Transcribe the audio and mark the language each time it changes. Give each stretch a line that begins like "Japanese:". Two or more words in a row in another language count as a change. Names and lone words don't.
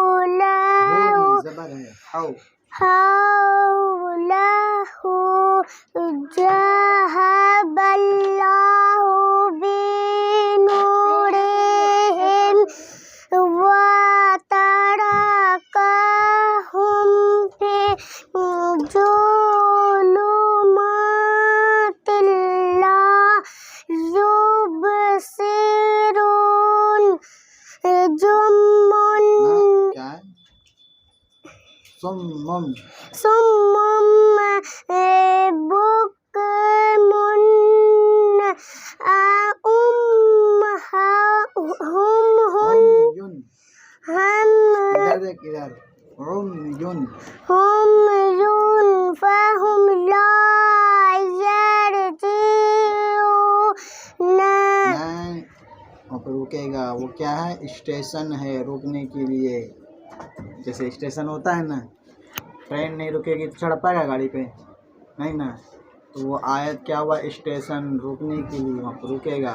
Arabic: حوله ذهب الله بنورهم وتركهم في ظلمات لا يبصرون صم بكم عمي فهم لا يرجعون.
Hindi: रुकेगा, वो क्या है? स्टेशन है, रुकने के लिए। जैसे स्टेशन होता है ना, ट्रेन नहीं रुकेगी तो चढ़ पाएगा गाड़ी पे? नहीं ना। तो वो आयत क्या हुआ? स्टेशन, रुकने के लिए, वहाँ पर रुकेगा।